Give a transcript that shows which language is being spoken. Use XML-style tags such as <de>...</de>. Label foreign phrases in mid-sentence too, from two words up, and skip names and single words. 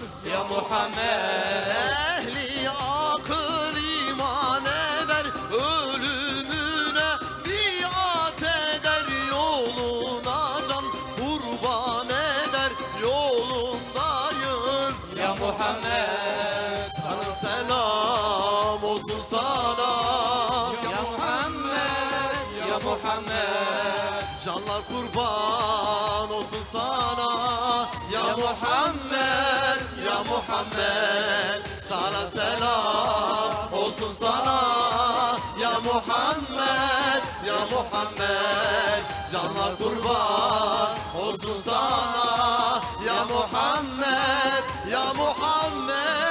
<ar>يا محمد</ar> <tr>Ehli akıl iman eder Ölümüne biat eder Yoluna can kurban eder Yolundayız</tr> <ar>يا محمد</ar> <tr>Sana selam olsun sana</tr> <ar>يا محمد يا محمد</ar> <tr>Canlar kurban olsun sana</tr> <ar>يا محمد يا محمد</ar> <tr>Sana selam olsun sana</tr> <ar>يا محمد يا محمد</ar> <tr>Canlar kurban olsun sana</tr> <ar>يا محمد يا محمد</ar>